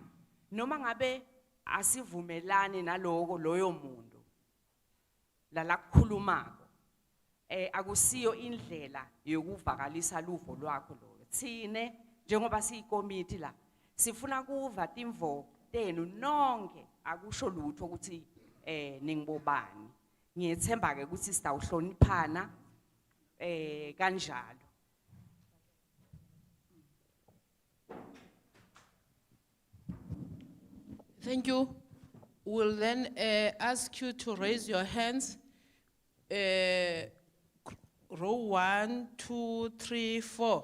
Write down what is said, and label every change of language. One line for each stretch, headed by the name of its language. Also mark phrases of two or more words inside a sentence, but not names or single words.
Swati: Noma ngabe asivumelani naloko loyo muntu la kukhulumako, akusiyo indlela yokuvakalisa luvo lwakho lo. Tsine njengoba siyikomiti la sifuna kuva timvo tenu nonke, akusho lutho ukuthi ningibobani. Ngiyethemba ke ukuthi sitawuhloniphana kanjalo.
English: Thank you. We'll then ask you to raise your hands. Row 1, 2, 3, 4.